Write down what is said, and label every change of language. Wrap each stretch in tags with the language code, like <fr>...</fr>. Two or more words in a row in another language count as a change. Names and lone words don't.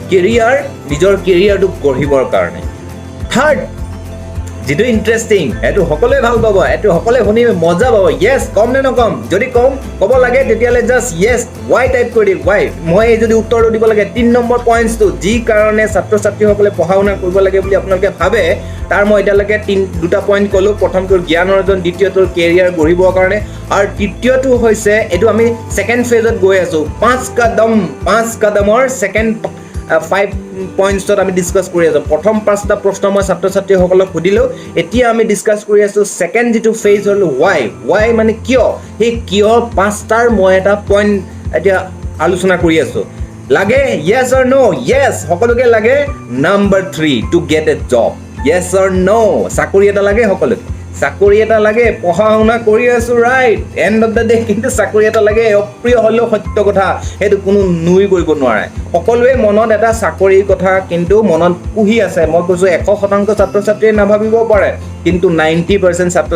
<as>কেৰিয়াৰটো গঢ়িবৰ কাৰণে থাৰ্ড যেটো ইন্টাৰেষ্টিং এটো সকলোৱে ভাল পাব এটো সকলোৱে শুনি মজা পাব ইয়েস কম নে নকম যদি কম ক'ব লাগে তেতিয়ালে জাস্ট ইয়েস why টাইপ কৰি why মই যদি উত্তৰ দিব লাগে 3 নম্বৰ পইণ্টছটো যি কাৰণে ছাত্ৰ ছাত্ৰীসকলে পঢ়া শুনা কৰিব লাগে বুলি আপোনালোকে ভাবে তাৰ মই এটালৈকে দুটা পইণ্ট কলো প্ৰথমটো জ্ঞান অৰ্জন দ্বিতীয়টো কেৰিয়াৰ গঢ়িবৰ কাৰণে আৰু তৃতীয়টো হৈছে এটো আমি</as> <en>second phaseত</en> <as>গৈ আছো 5 কদমৰ সেকেন্ড</as> <en>5 points that</en> <as>আমি ডিসকাস কৰি আছো প্ৰথম পাঁচটা প্ৰশ্ন মই ছাত্ৰ ছাত্ৰীসকলক সুধিলো এতিয়া আমি ডিসকাস কৰি আছো সেকেন্ড যেটো ফেজ হল why মানে কিয় হে কিয় পাঁচটাৰ মই এটা পইণ্ট এতিয়া আলোচনা কৰি আছো লাগে</as> <en>yes or no yes</en> <as>সকলোকে লাগে</as> <en>number 3 to get a job yes or no</en> <as>চাকৰি এটা লাগে সকলোকে চাকৰি এটা লাগে পঢ়া শুনা কৰি আছো</as> <en>right end of the day</en> <as>কিন্তু চাকৰি এটা লাগে অপ্ৰিয় হলেও সত্য কথা হেতু কোনো নুই কৰিব নোৱাৰে সকলোৱে মনত এটা চাকৰিৰ কথা কিন্তু মনত পুহি আছে মই কৈছো 100% ছাত্ৰ ছাত্ৰীয়ে নাভাবিব পাৰে কিন্তু 90% ছাত্ৰ</as>